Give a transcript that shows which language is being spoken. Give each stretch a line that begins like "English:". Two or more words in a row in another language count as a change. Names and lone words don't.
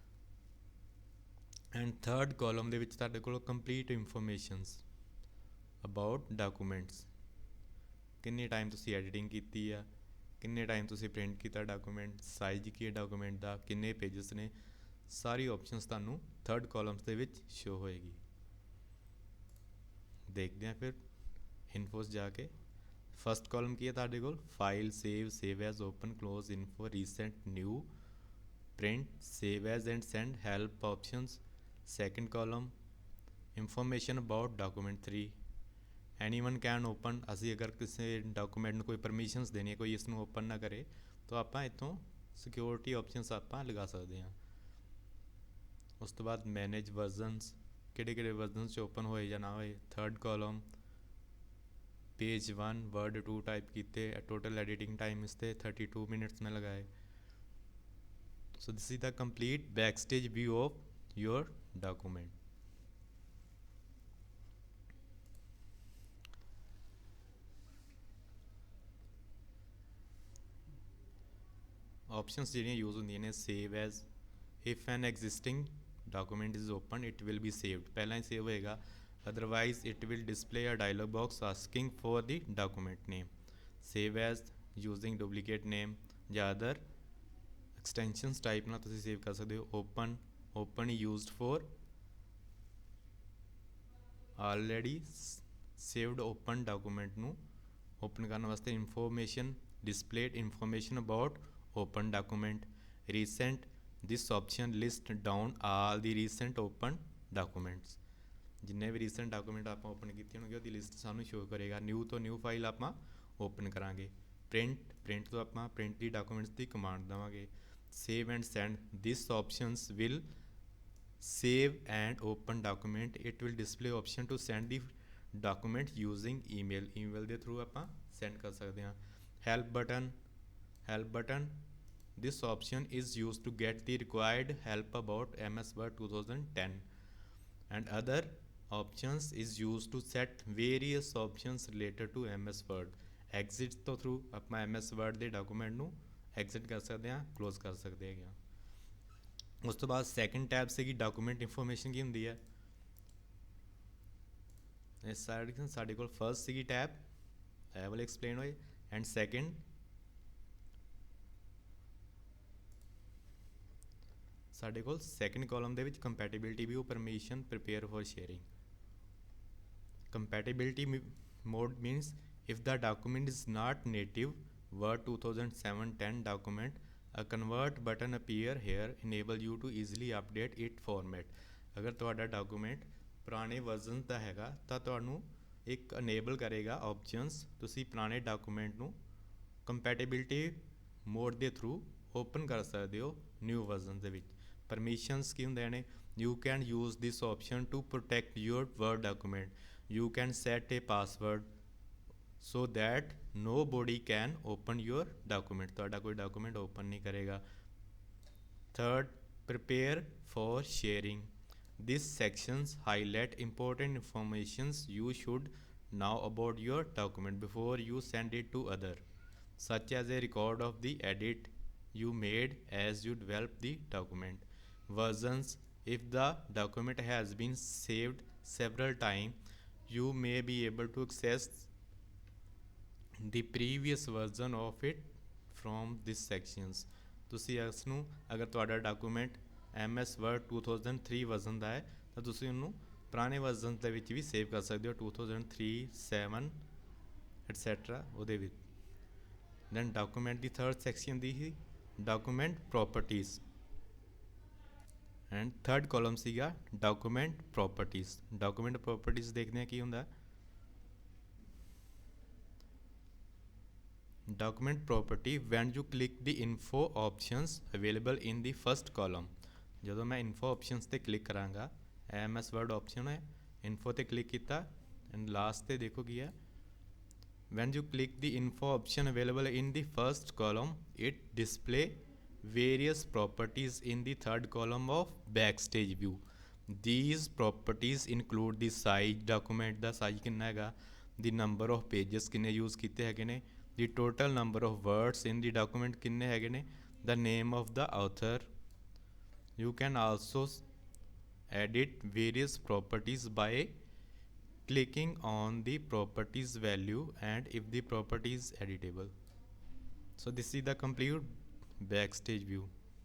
English: and third column
Punjabi: ਦੇ ਵਿੱਚ ਤੁਹਾਡੇ ਕੋਲ
English: complete informations about documents,
Punjabi: ਕਿੰਨੇ ਟਾਈਮ ਤੁਸੀਂ ਐਡੀਟਿੰਗ ਕੀਤੀ ਆ, ਕਿੰਨੇ ਟਾਈਮ ਤੁਸੀਂ ਪ੍ਰਿੰਟ ਕੀਤਾ ਡਾਕੂਮੈਂਟ, ਸਾਈਜ਼ ਕੀ ਹੈ ਡਾਕੂਮੈਂਟ ਦਾ, ਕਿੰਨੇ ਪੇਜਸ ਨੇ, ਸਾਰੀ ਆਪਸ਼ਨਸ ਤੁਹਾਨੂੰ
English: third columns
Punjabi: ਦੇ ਵਿੱਚ ਸ਼ੋ ਹੋਏਗੀ। ਦੇਖਦੇ ਹਾਂ ਫਿਰ ਇਨਫੋਸ ਜਾ ਕੇ।
English: first column
Punjabi: ਕੀ ਹੈ ਤੁਹਾਡੇ ਕੋਲ,
English: file, save, save as, open, close, info, recent, new, print, save as and send, help options. second column information about document 3, anyone can open।
Punjabi: ਅਸੀਂ ਅਗਰ ਕਿਸੇ ਡਾਕੂਮੈਂਟ ਨੂੰ ਕੋਈ ਪਰਮਿਸ਼ਨਸ ਦੇਣੀ ਹੈ, ਕੋਈ ਇਸ ਨੂੰ ਓਪਨ ਨਾ ਕਰੇ ਤਾਂ ਆਪਾਂ ਇੱਥੋਂ
English: security options
Punjabi: ਆਪਾਂ ਲਗਾ ਸਕਦੇ ਹਾਂ। ਉਸ ਤੋਂ ਬਾਅਦ
English: manage versions,
Punjabi: ਕਿਹੜੇ ਕਿਹੜੇ ਵਰਜ਼ਨਸ 'ਚ ਓਪਨ ਹੋਏ ਜਾਂ ਨਾ ਹੋਏ।
English: third column page 1 word 2 type किए, total editing time is 32 minutes
Hindi: में लगाए।
English: so this is the complete back stage view of your document.
Punjabi: ऑप्शंस ਜਿਹੜੀਆਂ यूज ਹੁੰਦੀਆਂ ਨੇ,
English: save as, if an existing document is open it will be saved,
Punjabi: ਪਹਿਲਾ ਹੀ ਸੇਵ ਹੋਏਗਾ,
English: otherwise it will display a dialog box asking for the document name। save as using duplicate name ਜਾਂ other extensions type
Punjabi: ਨਾਲ ਤੁਸੀਂ ਸੇਵ ਕਰ ਸਕਦੇ ਹੋ।
English: open used for already saved open document ਨੂੰ open
Punjabi: ਕਰਨ ਵਾਸਤੇ।
English: information displayed information about open document। recent, this option list down all the recent open documents,
Punjabi: ਜਿੰਨੇ ਵੀ
English: recent document
Punjabi: ਆਪਾਂ ਓਪਨ ਕੀਤੇ ਹੋਣਗੇ ਉਹਦੀ ਲਿਸਟ ਸਾਨੂੰ ਸ਼ੋ ਕਰੇਗਾ। ਨਿਊ ਤੋਂ
English: new file
Punjabi: ਆਪਾਂ ਓਪਨ ਕਰਾਂਗੇ। ਪ੍ਰਿੰਟ ਤੋਂ ਆਪਾਂ ਪ੍ਰਿੰਟ ਦੀ ਡਾਕੂਮੈਂਟਸ ਦੀ ਕਮਾਂਡ ਦੇਵਾਂਗੇ।
English: save and send, this options will save and open document, it will display option to send the document using email
Punjabi: ਦੇ ਥਰੂ ਆਪਾਂ ਸੈਂਡ ਕਰ ਸਕਦੇ ਹਾਂ।
English: help button, this option is used to get the required help about MS Word 2010, and other options is used to set various options related to MS Word।
Punjabi: ਐਗਜ਼ਿਟ ਤੋਂ ਥਰੂ ਆਪਾਂ MS Word ਦੇ ਡਾਕੂਮੈਂਟ ਨੂੰ ਐਗਜ਼ਿਟ ਕਰ ਸਕਦੇ ਹਾਂ, ਕਲੋਜ਼ ਕਰ ਸਕਦੇ ਹੈਗੇ ਹਾਂ। ਉਸ ਤੋਂ ਬਾਅਦ
English: second tab
Punjabi: ਸੀਗੀ
English: document information.
Punjabi: ਕੀ ਹੁੰਦੀ ਹੈ? ਇਸ ਸਾਈਡ ਸਾਡੇ ਕੋਲ ਫਰਸਟ ਸੀਗੀ ਟੈਬ, ਇਹ ਵਾਲੇ ਐਕਸਪਲੇਨ ਹੋਏ,
English: and second
Punjabi: ਸਾਡੇ ਕੋਲ
English: second column
Punjabi: ਦੇ ਵਿੱਚ
English: compatibility view, permission, prepare for sharing. compatibility mode means if the document is not native Word 2007-10 document, a convert button appear here enable you to easily update it format।
Punjabi: अगर ਤੁਹਾਡਾ ਡਾਕੂਮੈਂਟ ਪੁਰਾਣੇ ਵਰਜ਼ਨ ਦਾ ਹੈਗਾ ਤਾਂ ਤੁਹਾਨੂੰ ਇੱਕ ਅਨੇਬਲ ਕਰੇਗਾ ਆਪਸ਼ਨਸ, ਤੁਸੀਂ ਪੁਰਾਣੇ ਡਾਕੂਮੈਂਟ ਨੂੰ
English: compatibility mode
Punjabi: ਦੇ ਥਰੂ ਓਪਨ ਕਰ ਸਕਦੇ ਹੋ
English: new version
Punjabi: ਦੇ ਵਿੱਚ। ਪਰਮਿਸ਼ਨਸ ਕੀ ਹੁੰਦੇ ਨੇ?
English: You can use this option to protect your Word document। You can set a password so that nobody can open your document।
Punjabi: ਤੁਹਾਡਾ ਕੋਈ ਡਾਕੂਮੈਂਟ ਓਪਨ ਨਹੀਂ ਕਰੇਗਾ।
English: Third, prepare for sharing। These sections highlight important informations you should know about your document before you send it to other, such as a record of the edit you made as you develop the document। Versions, if the document has been saved several times, you may be able to access the previous version of it from these sections।
Punjabi: ਤੁਸੀਂ ਇਸ ਨੂੰ, ਅਗਰ ਤੁਹਾਡਾ ਡਾਕੂਮੈਂਟ MS Word 2003 ਵਰਜ਼ਨ ਦਾ ਹੈ ਤਾਂ ਤੁਸੀਂ ਉਹਨੂੰ ਪੁਰਾਣੇ ਵਰਜ਼ਨ ਦੇ ਵਿੱਚ ਵੀ ਸੇਵ ਕਰ ਸਕਦੇ ਹੋ, 2003, 7 ਐਟਸੈਟਰਾ ਉਹਦੇ ਵਿੱਚ।
English: then document
Punjabi: ਦੀ
English: third section
Punjabi: ਦੀ ਹੀ
English: document properties, and third column
Punjabi: ਸੀਗਾ
English: document properties. document properties
Punjabi: ਦੇਖਦੇ ਹਾਂ ਕੀ ਹੁੰਦਾ।
English: document property when you click the info options available in the first column।
Punjabi: ਜਦੋਂ ਮੈਂ
English: info options
Punjabi: ਤੇ ਕਲਿੱਕ ਕਰਾਂਗਾ, MS Word option ਹੈ, info ਤੇ ਕਲਿੱਕ ਕੀਤਾ ਐਂਡ ਲਾਸਟ ਤੇ ਦੇਖੋ ਕੀ ਹੈ।
English: when you click the info option available in the first column, it display various properties in the third column of backstage view। these properties include the size, document
Punjabi: ਦਾ size ਕਿੰਨਾ ਹੈਗਾ,
English: the number of pages
Punjabi: ਕਿੰਨੇ ਯੂਜ਼ ਕੀਤੇ ਹੈਗੇ ਨੇ,
English: the total number of words in the document
Punjabi: ਕਿੰਨੇ ਹੈਗੇ ਨੇ,
English: the name of the author। you can also edit various properties by clicking on the properties value and if the property is editable। so this is the complete backstage view।